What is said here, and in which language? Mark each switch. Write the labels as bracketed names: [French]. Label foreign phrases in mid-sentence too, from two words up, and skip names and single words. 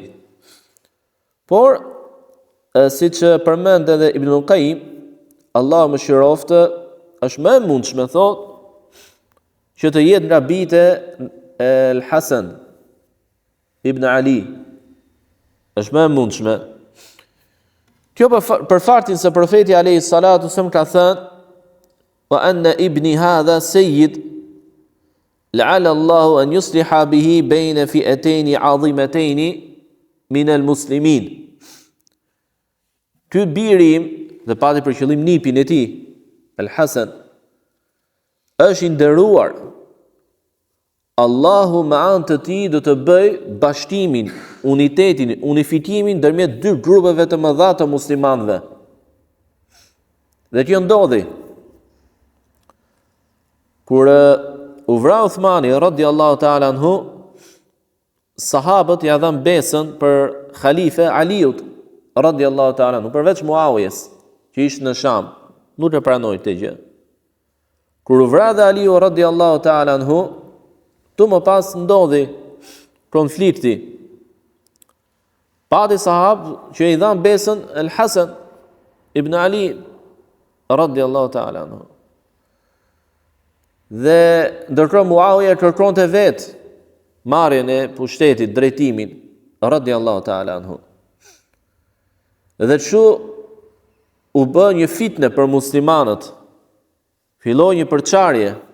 [Albanian] Por siç përmend edhe Ibn Qayyim, Allahu mëshiroftë, është më e mundshme thotë që të jetë nga bijtë e Al-Hasan ibn Ali. Është më e mundshme. Kjo për faktin se profeti [Arabic] عليه الصلاة وسلم [Albanian] ka thënë: [Arabic] "وأن ابني هذا سيد، لعل الله أن يصلح به بين فئتين عظيمتين من المسلمين." Ky biri im, dhe pati për qëllim nipin e tij, Al-Hasan, është i nderuar. Allahu me anë të tij do të bëj bashkimin, unitetin, unifikimin ndërmjet dy grupeve të mëdha të muslimanëve. Dhe kjo ndodhi kur u vra Uthmani رضي الله تعالى عنه, sahabët ja dhanë besën për khalife Aliut رضي الله تعالى عنه, përveç Muawijes, që ishte në Sham, nuk e pranoi këtë gjë. Kur u vra dhe Aliu رضي الله تعالى عنه, tu më pas ndodhi konflikti. Pati sahabë që i dhanë besën Al-Hasan ibn Ali رضي الله تعالى عنه. Dhe ndërkohë Muawiya kërkonte vetë marrjen e pushtetit, drejtimin رضي الله تعالى عنه. Dhe kështu u bë një fitnë për muslimanët. Filloi një përçarje.